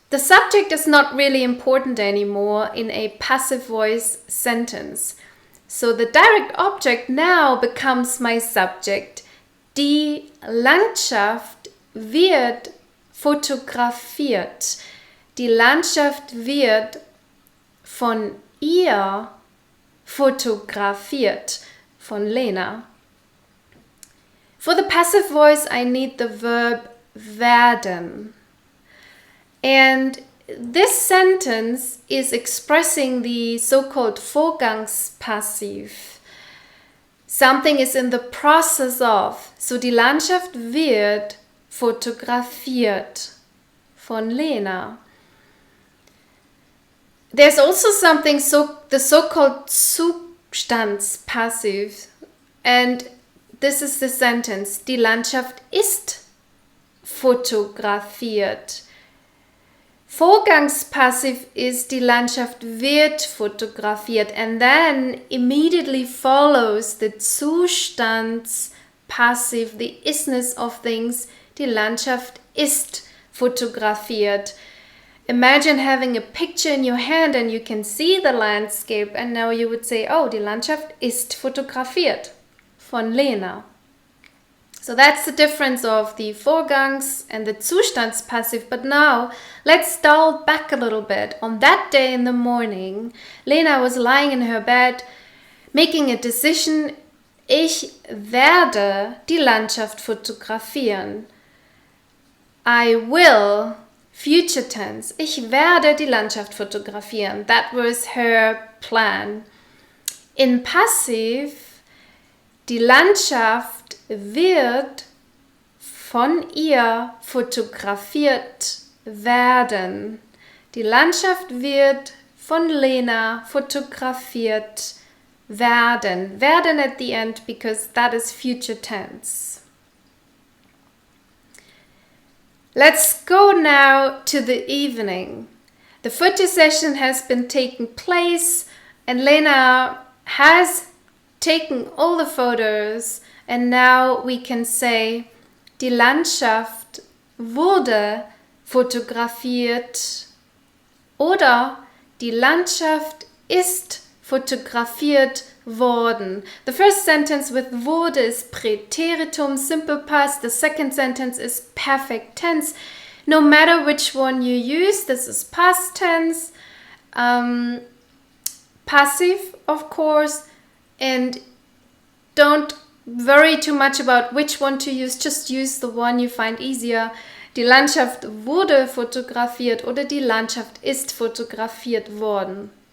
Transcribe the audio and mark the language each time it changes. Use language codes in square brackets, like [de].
[en] The subject is not really important anymore in a passive voice sentence. So the direct object now becomes my subject. [de] Die Landschaft wird fotografiert. Die Landschaft wird von ihr fotografiert, von Lena. [en] For the passive voice, I need the verb werden. And this sentence is expressing the so-called Vorgangspassiv. Something is in the process of. [de] So die Landschaft wird fotografiert von Lena. [en] There's also something the so-called Zustandspassiv. And this is the sentence. [de] Die Landschaft ist fotografiert. [en] Vorgangspassiv is [de] die Landschaft wird fotografiert, [en] and then immediately follows the Zustandspassiv, the isness of things. [de] Die Landschaft ist fotografiert. [en] Imagine having a picture in your hand and you can see the landscape, and now you would say, oh, [de] die Landschaft ist fotografiert von Lena. [en] So that's the difference of the Vorgangs and the Zustandspassiv. But now let's dial back a little bit. On that day in the morning, Lena was lying in her bed, making a decision. [de] Ich werde die Landschaft fotografieren. [en] I will, future tense. [de] Ich werde die Landschaft fotografieren. [en] That was her plan. [de] In Passiv, die Landschaft wird von ihr fotografiert werden. Die Landschaft wird von Lena fotografiert werden. [en] Werden at the end because that is future tense. Let's go now to the evening. The photo session has been taking place and Lena has taken all the photos. And now we can say, [de] die Landschaft wurde fotografiert oder die Landschaft ist fotografiert worden. [en] The first sentence with wurde is Präteritum, simple past. The second sentence is perfect tense. No matter which one you use, this is past tense, passive, of course, and don't worry too much about which one to use, just use the one you find easier. [de] Die Landschaft wurde fotografiert oder die Landschaft ist fotografiert worden.